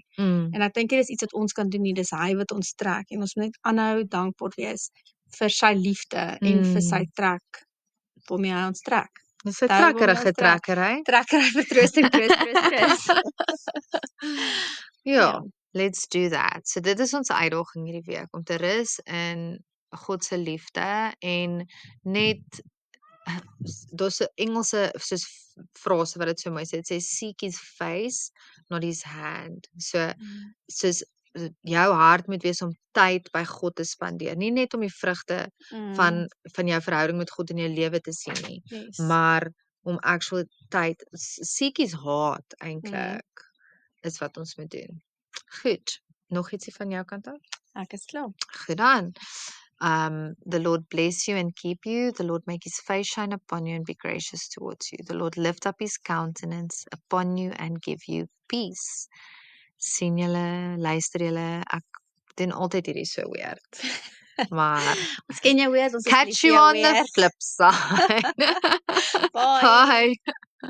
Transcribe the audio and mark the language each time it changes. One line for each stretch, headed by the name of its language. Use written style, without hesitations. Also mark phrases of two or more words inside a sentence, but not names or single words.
Afrikaans: En ek dink dit is iets wat ons kan doen nie, dis hy wat ons trek en ons moet net aanhou dankbaar wees vir sy liefde en vir sy trek waarmee hy ons trek. Dis 'n trekkerige trekker, hè? Trekker hy vertroosting troos. Ja,
English: let's do that.
Afrikaans: So dit is ons uitdaging hierdie week om te rus in God se liefde en net daar's 'n Engelse soos frase wat dit so mooi sê. Dit sê
English: seek his face, not his hand.
Afrikaans: So soos jou hart moet wees om tyd by God te spandeer, nie net om die vrugte van jou verhouding met God in jou lewe te sien nie, maar om actual tyd
English: seek his heart
Afrikaans: eintlik is wat ons moet doen. Goed. Nog ietsie van jou kant af? Ek is klaar. Goed dan.
English: The Lord bless you and keep you. The Lord make his face shine upon you and be gracious towards you. The Lord lift up his countenance upon you and give you peace.
Afrikaans: Sien julle, luister julle, ek doen altyd hierdie so weird. Maar ons ken jou weer, ons
English: catch you on the flip side. Bye. Bye.